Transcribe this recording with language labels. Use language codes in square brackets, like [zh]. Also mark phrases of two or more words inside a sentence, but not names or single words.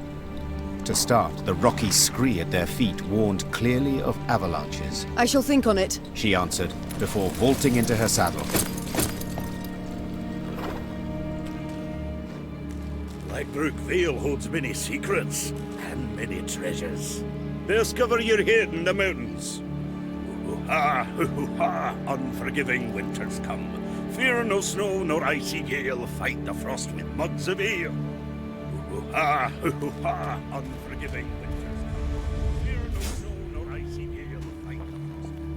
[en] To start, the rocky scree at their feet warned clearly of avalanches. I shall think on it, she answered, before vaulting into her saddle. Blackbrook Vale holds many secrets and many treasures. Discover your head in the mountains. Hoo-ha, unforgiving winters come. Fear no snow nor icy gale, fight the frost with mugs of ale. Hoo-ha, unforgiving winters come. Fear no snow nor icy gale, fight the frost.